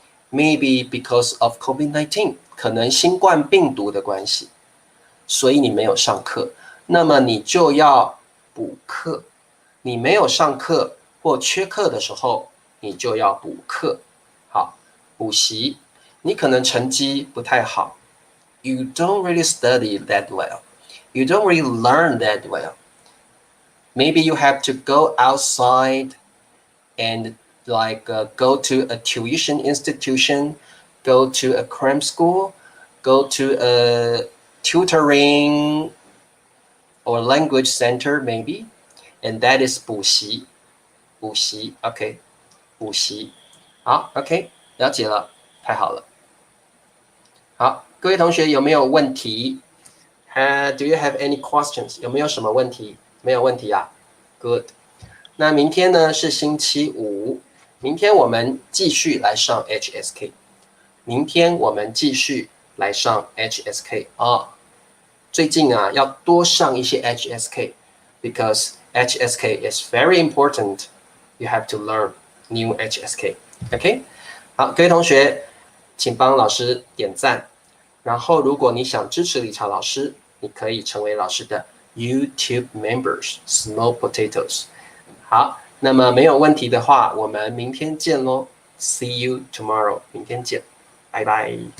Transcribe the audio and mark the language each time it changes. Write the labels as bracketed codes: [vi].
[zh] Maybe because of COVID-19，可能新冠病毒的关系，所以你没有上课，那么你就要补课。你没有上课或缺课的时候，你就要补课。好，补习，你可能成绩不太好。 [en] You don't really study that well. You don't really learn that well. Maybe you have to go outside and go to a tuition institution, go to a cram school, go to a tutoring or language center maybe, and that is 补习，补习 ，OK， 补习，好 ，OK， 了解了，太好了。 [zh] 好，各位同学有没有问题？ Do you have any questions？有没有什么问题？没有问题啊 ，Good。那明天呢是星期五，明天我们继续来上 HSK。明天我们继续来上 HSK 啊。最近啊要多上一些 HSK， because HSK is very important. [en] You have to learn new HSK. OK，好，各位同学，请帮老师点赞。 [zh] 然后，如果你想支持理查老师，你可以成为老师的 YouTube members, Small Potatoes。好，那么没有问题的话，我们明天见喽。 See you tomorrow，明天见，拜拜。